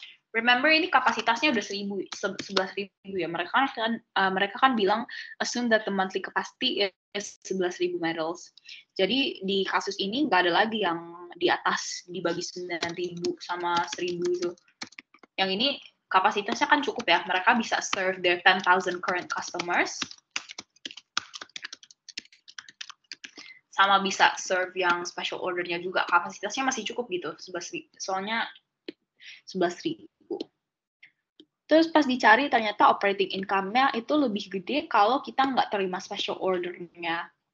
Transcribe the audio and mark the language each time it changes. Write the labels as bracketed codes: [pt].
[en] Remember [id] ini kapasitasnya udah 11.000 ya. Mereka kan bilang [en] assume that the monthly capacity is 11.000 medals. [id] Jadi di kasus ini nggak ada lagi yang di atas dibagi 9.000 sama 1.000 itu. Yang ini kapasitasnya kan cukup ya. Mereka bisa [en] serve their 10,000 current customers. [id] Sama bisa serve yang special ordernya juga. Kapasitasnya masih cukup gitu, 11.000. Soalnya 11.000. Terus pas dicari ternyata operating income-nya itu lebih gede kalau kita nggak terima special order-nya.